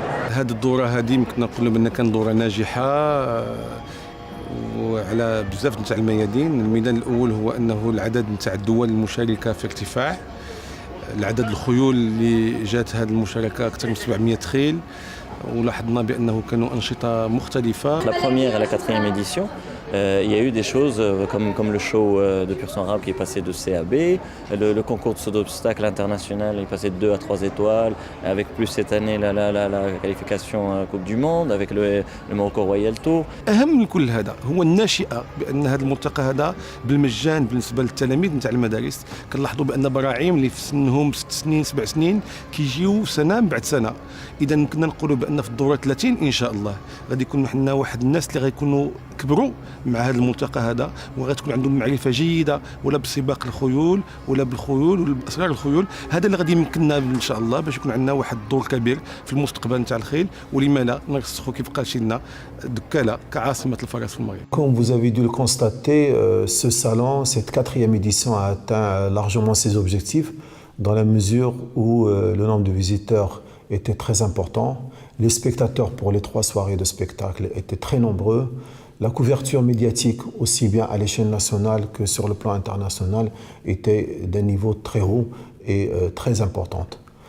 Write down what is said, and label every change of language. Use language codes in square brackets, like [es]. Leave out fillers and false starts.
[ar] هذه الدورة هذه يمكن نقولوا بأنها كانت دورة ناجحة وعلى بزاف نتاع الميادين. الميدان الأول هو أنه العدد نتاع الدول المشاركة في ارتفاع، العدد الخيول اللي جات هذه المشاركة أكثر من 700 خيل، ولاحظنا بأنه كانوا أنشطة مختلفة. [fr] La première et la 4e édition, il y a eu des choses comme le show de pur sang arabe qui est passé de C à B, le concours de saut d'obstacle international est passé de 2 à 3 étoiles, avec plus cette année la qualification à la Coupe du Monde, avec le Morocco Royal Tour. [ar] أهم من كل هذا هو الناشئة، بأن هذا الملتقى هذا بالمجان بالنسبة للتلاميذ نتاع المدارس. كنلاحظوا بأن براعيم اللي في سنهم 6 سنين 7 سنين كيجيو سنة من بعد سنة. إذا كنا نقولوا بأن في الدورة 30 إن شاء الله غادي يكون عندنا واحد الناس اللي غيكونوا كبروا مع هذا الملتقى هذا وغتكون عندهم معرفة جيدة ولا بسباق الخيول ولا بالخيول ولا بأسرار الخيول. هذا اللي غادي يمكننا إن شاء الله باش يكون عندنا واحد الدور كبير في المستقبل نتاع الخيل. ولما لا نرسخوا كيف قال شينا دكالة كعاصمة الفرس في المغرب. [fr] Comme vous avez dû le constater, ce salon, cette 4e édition a atteint largement ses objectifs dans la mesure où le nombre de visiteurs était très important. Les spectateurs pour les 3 soirées de spectacle étaient très nombreux. La couverture médiatique, aussi bien à l'échelle nationale que sur le plan international, était d'un niveau très haut et très importante.